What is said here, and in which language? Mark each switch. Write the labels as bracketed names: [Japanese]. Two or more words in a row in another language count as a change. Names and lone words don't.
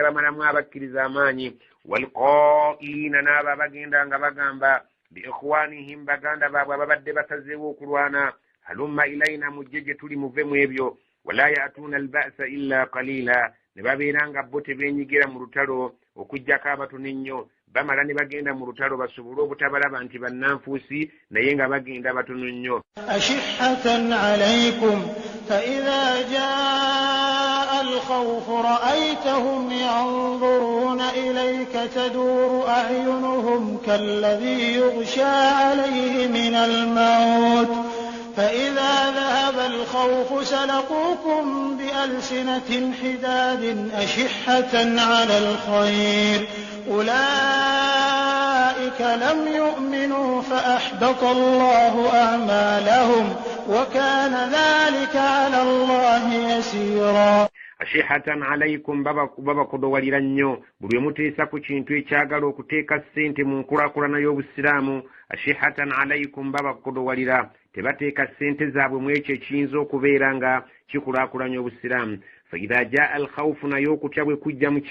[Ganda] bamalamu abakkiriza amaanyi walqa'ilina n'abo abagenda nga bagamba biikhwanihim baganda baabwe ababadde basazeewo okulwana [Arabic] هلم إلينا [Ganda] mujjeje tuli muve mu ebyo [Arabic] ولا يأتون البأس إلا قليلا [Ganda] ne babeera nga bo tebeenyigira mu lutalo okujjako abatono ennyo bamala ne bagenda mu lutalo basobole obutabalaba nti bannanfuusi naye nga bagenda batono nnyo [Arabic] أشحة عليكم فإذا جاء الخوف رأيتهم ينظرون إليك تدور أعينهم كالذي يغشى عليه من الموت فإذا ذهب الخوف سلقوكم بألسنة حداد أشحة على الخير أولئك لم يؤمنوا فأحبط الله أعمالهم وكان ذلك على الله يسيرا أشحة عليكم [Ganda] baba kudowalira nnyo buli muteesa ku kintu ekyagala okuteeka ssente mu nkulaakulana y'obusiraamu [Arabic] أشحة عليكم [Ganda] baba kudowalira tebateeka ssente zaabwe mu ekyo ekiyinza okubeera nga kikulaakulanya obusiraamu [Arabic] فإذا جاء الخوف [Ganda] naye okutya bwe kujja mu